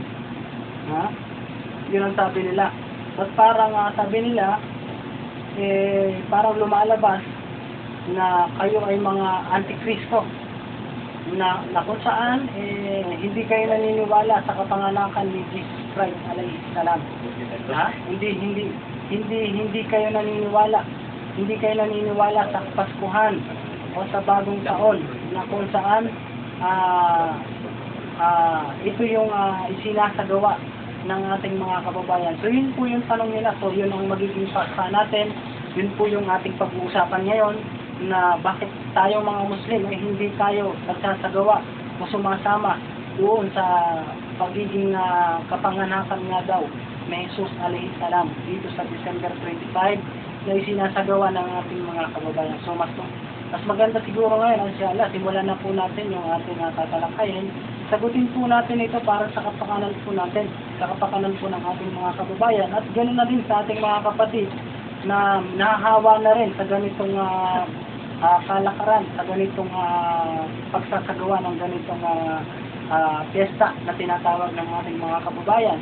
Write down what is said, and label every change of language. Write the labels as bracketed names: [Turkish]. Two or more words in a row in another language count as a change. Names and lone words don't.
[Filipino] Yun ang sabi nila. At parang sabi nila, parang lumalabas na kayo ay mga antikristo na kung saan hindi kayo naniniwala sa kapanganakan ni Jesus Christ [Arabic] alayhi salam. [Filipino] Hindi kayo naniniwala. Hindi kayo naniniwala sa Paskuhan o sa bagong taon na kung saan ito yung isinasagawa ng ating mga kababayan. So yun po yung tanong nila. So yun ang magiging paksa natin. Yun po yung ating pag-uusapan ngayon na bakit tayong mga Muslim ay hindi tayo nagsasagawa o sumasama doon sa pagiging kapanganakan nga daw ni Jesus [Arabic] alayhi salam [Filipino] dito sa December 25 na isinasagawa ng ating mga kababayan. So mas maganda siguro ngayon, inshallah, simulan na po natin yung ating tatalakayin. Sagutin po natin ito para sa kapakanan po natin, sa kapakanan po ng ating mga kababayan, at ganoon na din sa ating mga kapatid na nahahawa na rin sa ganitong kalakaran, sa ganitong pagsasagawa ng ganitong piyesta na tinatawag ng ating mga kababayan.